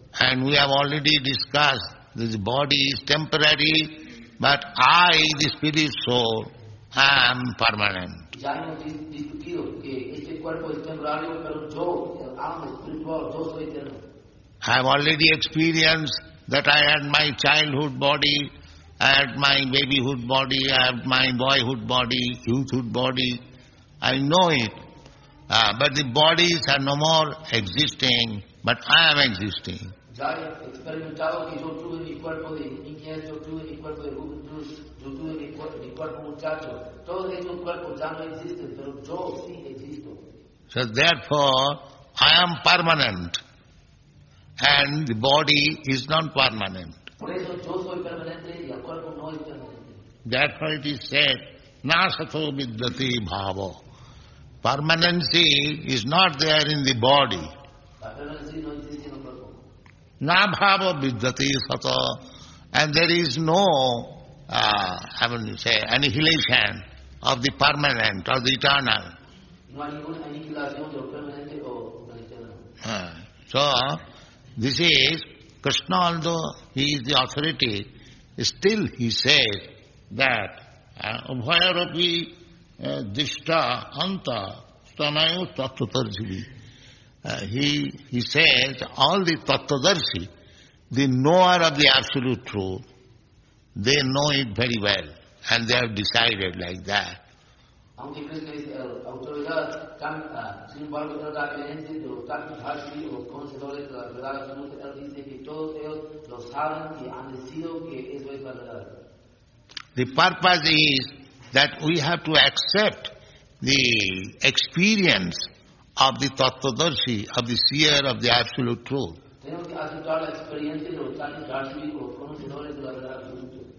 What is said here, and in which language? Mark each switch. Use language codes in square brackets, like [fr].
[en] And we have already discussed this body is temporary, but I, the spirit soul, am permanent. [es] Ya hemos discutido que este cuerpo es temporario, pero yo, el alma espiritual, yo soy eterno. [en] I have already experienced that I had my childhood body, I had my babyhood body, I had my boyhood body, youthhood body. I know it. But the bodies are no more existing, but I am existing. [es] Ya he experimentado que yo tuve mi cuerpo de niñez, yo tuve mi cuerpo de juventud, yo tuve mi cuerpo muchacho. Todos estos cuerpos ya no existen, pero yo sí existo. [en] So therefore, I am permanent, and the body is non-permanent. [es] Por eso yo soy permanente y el cuerpo no es permanente. [en] Therefore it is said, [sa] nasato vidyati bhavo. [en] Permanency is not there in the body. [es] La permanencia no existe en el cuerpo. [sa] Na bhava vidyati sata. [en] And there is no, annihilation of the permanent, of the eternal. [es] No hay ninguna aniquilación de lo permanente o del eterno. [en] So, this is, Krishna, although he is the authority, still he says that Ubhayaropi [sa] dishta anta stanayo tattvadarshi. [en] He says all the tattvadarshi, the knower of the absolute truth, they know it very well and they have decided like that. [es] Aunque Krishna es autoridad, sin embargo, la creencia de los tattvadarshi, los conocedores de la verdad absoluta, él dice que todos ellos lo saben y han decidido que eso es la verdad. [en] The purpose is that we have to accept the experience of the tattvadarshi, of the seer of the absolute truth. [es] Tenemos que aceptar la experiencia de los tattvadarshi, los conocedores de la verdad absoluta.